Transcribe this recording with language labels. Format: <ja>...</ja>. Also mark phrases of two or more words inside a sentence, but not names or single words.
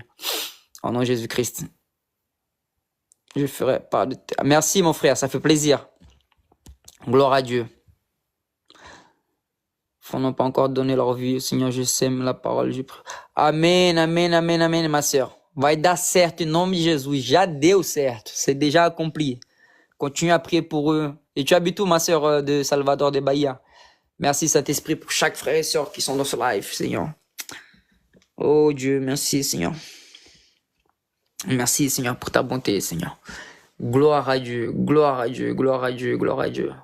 <fr>Au nom de Jésus-Christ. Je ferai pas de... Merci mon frère, ça fait plaisir. Gloire à Dieu. Ils n'ont pas encore donné leur vie. Seigneur, je sème la parole. Amen, amen, amen, amen, ma sœur.</fr> <pt>Vai dar certo em nome de Jesus. Já deu certo.</pt> <fr>C'est déjà accompli. Continue à prier pour eux. Et tu habites où, ma sœur de Salvador de Bahia? Merci, Saint-Esprit, pour chaque frère et sœur qui sont dans ce live, Seigneur. Oh Dieu, merci, Seigneur. Merci, Seigneur, pour ta bonté, Seigneur. Gloire à Dieu, gloire à Dieu, gloire à Dieu, gloire à Dieu.</fr>